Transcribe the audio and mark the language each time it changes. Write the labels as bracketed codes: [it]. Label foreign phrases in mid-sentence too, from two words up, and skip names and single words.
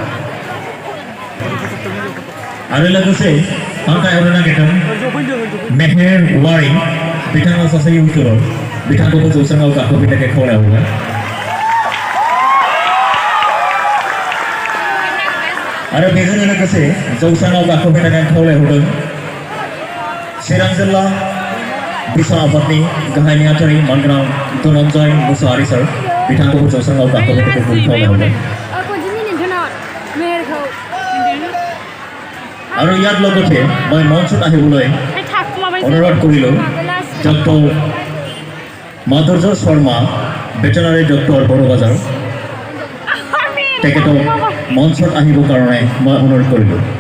[brx] आरो लोगोसे हांख्रायहरनो नागिरदों मेहेरकwo बिथाङा सासे इउटुबार बिथांखौबो जौस्राङाव गाखोफैनो खावलायहरबाय आरो बेजों लोगोसे जौस्राङाव गाखोफैनो खावलायहरदों चिरां जिल्ला बिसा आफादनि गाहाय नेहाथारि मानगोनां धनन्जय मुसाहारि सार बिथांखौबो जौस्राङाव गाखोफैनो खावलायहरबाय [as] আৰু ইয়াৰ লগতে মই মঞ্চত আহিবলৈ অনুৰোধ কৰিলোঁ ডক্টৰ মাধুৰ্য শৰ্মা [en] veterinary doctor [as] বৰবাজাৰ তেখেতক মঞ্চত আহিবৰ কাৰণে মই অনুৰোধ কৰিলোঁ